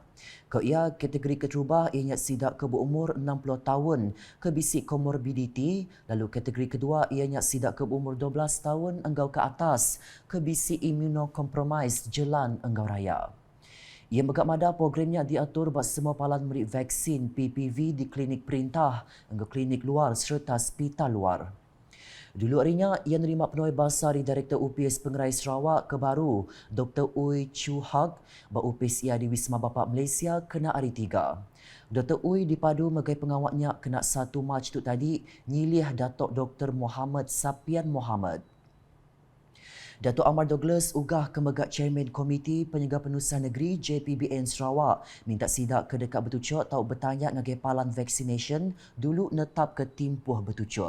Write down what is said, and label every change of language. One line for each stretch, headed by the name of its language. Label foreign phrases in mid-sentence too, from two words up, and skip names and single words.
Iban: Ke ia kategori keterubah ianya sidak ke berumur 60 tahun ke bisik komorbiditi, lalu kategori kedua ianya sidak ke berumur 12 tahun enggau ke atas ke bisik immunocompromised jelan enggau raya. Ia megak madah programnya diatur buat semua palan merik vaksin PPV di klinik perintah, enggau klinik luar serta hospital luar. Dulu harinya, ia menerima penuai basar di Direktur UPS Pengerai Sarawak kebaru, Dr. Uy Chu Hak, buat UPS ia di Wisma Bapa Malaysia kena hari 3. Dr. Uy dipadu megai pengawatnya kena 1 Mac tu tadi, nyilih Datuk Dr. Muhammad Sapian Muhammad. Dato' Amar Douglas ugah ke megak Chairman Komiti Penyegah Penusa Negeri JPBN Sarawak minta sidak ke dekat bertucut atau bertanya ngagai palan vaccination dulu netap ke timpuh bertucut.